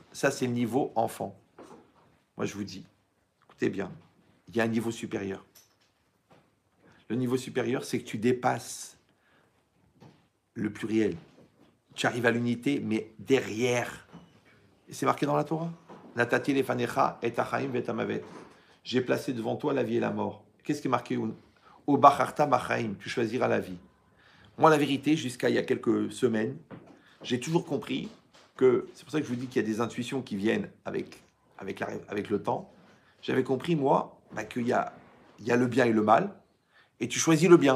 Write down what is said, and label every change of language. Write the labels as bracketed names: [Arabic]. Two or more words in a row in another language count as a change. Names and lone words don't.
[French] Ça, c'est le niveau enfant. Moi, je vous dis, écoutez bien, il y a un niveau supérieur. Le niveau supérieur, c'est que tu dépasses le pluriel. Tu arrives à l'unité, mais derrière. Et c'est marqué dans la Torah. [Hebrew] נתתי לפניך את החיים ואת המוות. [French] J'ai placé devant toi la vie et la mort. Qu'est-ce qui est marqué? [Hebrew] ובחרת בחיים, [French] tu choisiras la vie. Moi, la vérité, jusqu'à il y a quelques semaines, j'ai toujours compris que, c'est pour ça que je vous dis qu'il y a des intuitions qui viennent avec le temps. J'avais compris, moi, qu'il y a le bien et le mal, et tu choisis le bien.